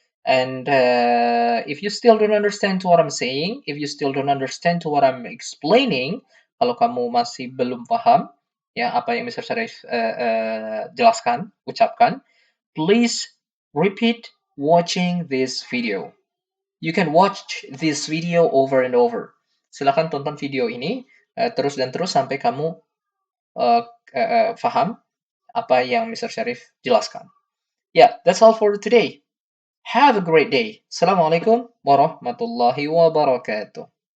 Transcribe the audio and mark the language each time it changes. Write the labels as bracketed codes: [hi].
[en] And if you still don't understand to what I'm saying, if you still don't understand to what I'm explaining, [id] kalau kamu masih belum paham ya apa yang Mr. Syarif jelaskan, ucapkan, [en] please repeat watching this video. You can watch this video over and over. [id] Silakan tonton video ini terus dan terus sampai kamu paham apa yang Mr. Syarif jelaskan. [en] Yeah, that's all for today. Have a great day. [ar] Assalamualaikum warahmatullahi wabarakatuh.